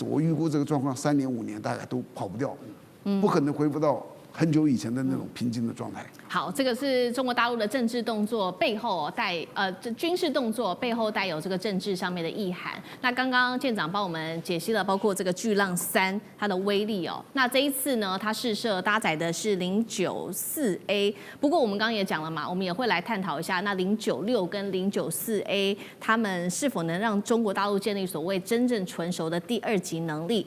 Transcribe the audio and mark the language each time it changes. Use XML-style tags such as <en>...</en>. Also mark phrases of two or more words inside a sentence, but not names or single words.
<zh>我預估這個狀況3年5年大概都跑不掉，不可能恢復到很久以前的那種平靜的狀態。好，這個是中國大陸的政治動作背後軍事動作背後帶有這個政治上面的意涵。那剛剛艦長幫我們解析了，包括這個巨浪3它的威力哦。那這一次呢，它試射搭載的是094A。不過我們剛剛也講了嘛，我們也會來探討一下，那096跟094A 他們是否能讓中國大陸建立所謂真正純熟的第2級能力？</zh>